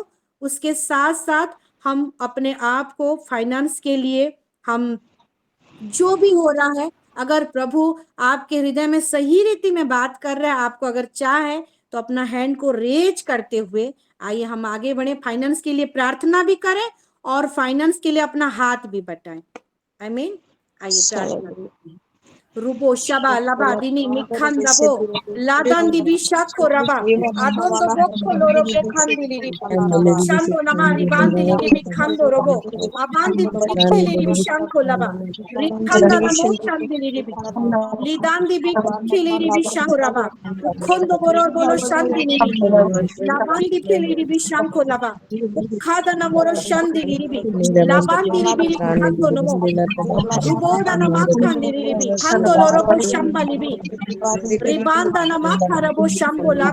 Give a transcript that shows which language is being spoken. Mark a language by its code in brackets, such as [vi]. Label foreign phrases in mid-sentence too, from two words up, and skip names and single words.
[hi] उसके साथ साथ हम अपने आप को फाइनेंस के लिए, हम जो भी हो रहा है, अगर प्रभु आपके हृदय में सही रीति में बात कर रहा है, आपको अगर चाह है तो अपना हैंड को रेज करते हुए आइए हम आगे बढ़े, फाइनेंस के लिए प्रार्थना भी करें और फाइनेंस के लिए अपना हाथ भी बटाएं। आमीन। आइए प्रार्थना करते हैं। Rubo shaba laba dini mikhan labo ladan dibi shako raba adon do bokko loro bekhan dili shando namari bandili mikhan do robo abandi bikheli dibi shanko laba rikhanda namo shandili dibi lidan dibi kheli dibi shanko raba ukhondo boror bolo shandili dibi labandi kheli dibi shanko laba ukhada namoro shandili dibi labandi dibi khando namo Ruboda na makandi ribi, kando lorobo shamba libi, ribanda na makarabo shambo la